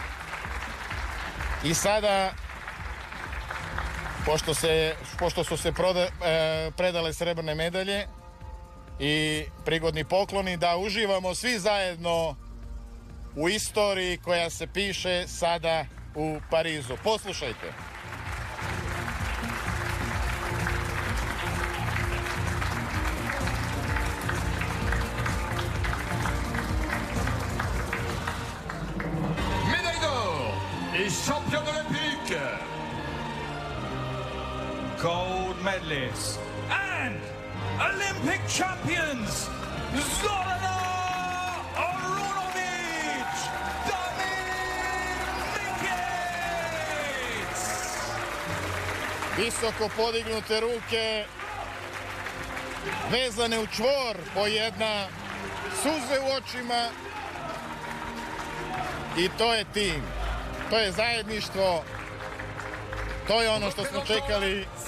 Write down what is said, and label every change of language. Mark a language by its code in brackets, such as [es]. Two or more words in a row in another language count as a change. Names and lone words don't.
[sr] I sada, pošto su se predale srebrne medalje i prigodni pokloni, da uživamo svi zajedno u istoriji koja se piše sada u Parizu. Poslušajte. [fr] Médaille d'or et championne olympique. [en] Gold medalists and Olympic champions Zorana Arunović, Damir Mikić. [sr] Visoko podignute ruke, vezane u čvor po jedna, suze u očima i to je tim, to je zajedništvo, to je ono što smo čekali.